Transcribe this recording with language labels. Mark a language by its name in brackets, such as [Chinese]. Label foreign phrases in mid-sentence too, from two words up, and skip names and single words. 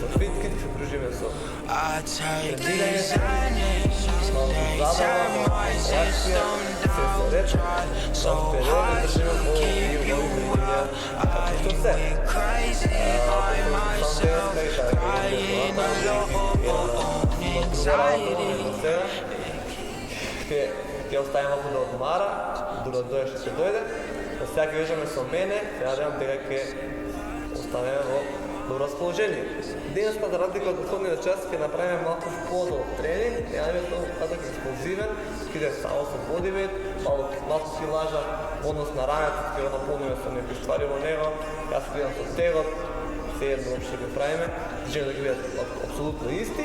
[English] I take these energies, they tear my system down. Try so hard to keep you out. I went crazy by myself, crying alone. Anxiety. [Macedonian] Ќе оставим малку да одмара, додека дојде што ќе дојде. Сега ќе вежеме со мене, се надевам дека ќе останеме во добро расположение. Денеска, за разлика од претходниот час, ќе направиме малку подолг тренинг, немаме толку краток експлозивен, ќе иде само со бодивейт, малку килажа, однос на рамето, ќе го наполниме со некои ствари во него, јас ќе идам со тегот, се едно што ќе правиме, желим да ги бидат апсолутно исти.